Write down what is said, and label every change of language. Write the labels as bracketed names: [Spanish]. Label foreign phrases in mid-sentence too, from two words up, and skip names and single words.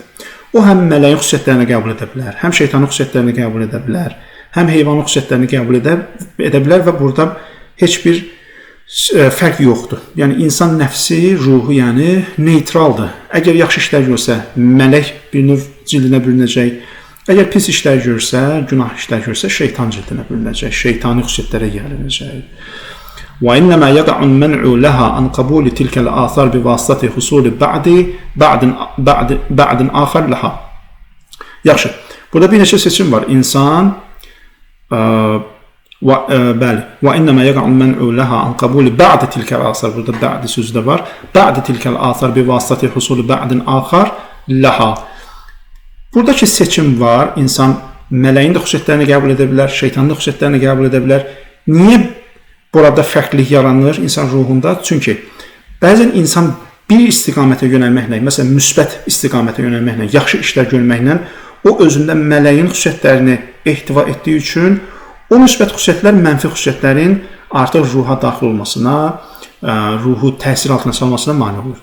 [Azerbaijani] O həm mələyin xüsusiyyətlərini qəbul edə bilər, həm şeytanın xüsusiyyətlərini qəbul edə bilər, həm heyvanın xüsusiyyətlərini qəbul edə bilər və burada heç bir fərq yoxdur. Yəni insan nəfsi, ruhu, yəni neytraldır. Əgər yaxşı işlər görsə, mələk bir növ cildinə bürünəcək. Əgər pis işlər görsə, günah işlər görsə, şeytan cildinə bürünəcək, şeytani xüsusiyyətlərə yiyələnəcək. [Arabic] وإنما يقع المنع لها عن قبول تلك الآثار بواسطة حصول بعد آخر لها. [Azerbaijani] Yaxşı. Burada bir neçə seçim var. İnsan bəli. [Arabic] وإنما يقع المنع لها عن قبول بعد تلك الآثار. [Azerbaijani] Burada بعد sözü də var. [Arabic] بعد تلك الآثار بواسطة حصول بعد آخر لها. [Azerbaijani] Buradakı seçim var. İnsan mələyin də xüsusiyyətlərini qəbul edə bilər, şeytanın da xüsusiyyətlərini qəbul edə bilər. Niyə burada fərqlilik yaranır insan ruhunda? Çünki bəzən insan bir istiqamətə yönəlməklə, məsələn, müsbət istiqamətə yönəlməklə, yaxşı işlər görməklə o özündə mələyin xüsusiyyətlərini ehtiva etdiyi üçün o müsbət xüsusiyyətlər mənfi xüsusiyyətlərin artıq ruha daxil olmasına, ruhu təsir altına salmasına mane olur.